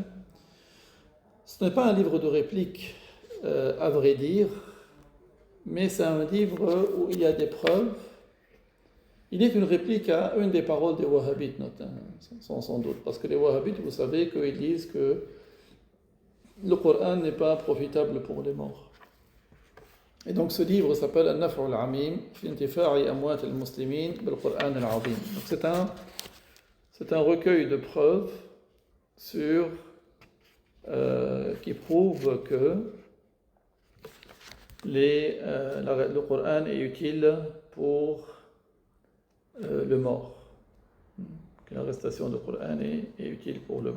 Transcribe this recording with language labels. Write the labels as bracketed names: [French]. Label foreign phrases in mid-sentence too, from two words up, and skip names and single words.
[French] Ce n'est pas un livre de réplique, à vrai dire, mais c'est un livre où il y a des preuves. Il est une réplique à une des paroles des Wahhabites, sans doute, parce que les Wahhabites, vous savez qu'ils disent que le Coran n'est pas profitable pour les morts. Et donc ce livre s'appelle Al-Naf'u al-Amim fi intifa'i amwat al-muslimin bil-Qur'an al-Azim. Donc c'est un recueil de preuves qui prouvent que le Coran est utile pour le mort, que la récitation du Coran est utile pour le mort.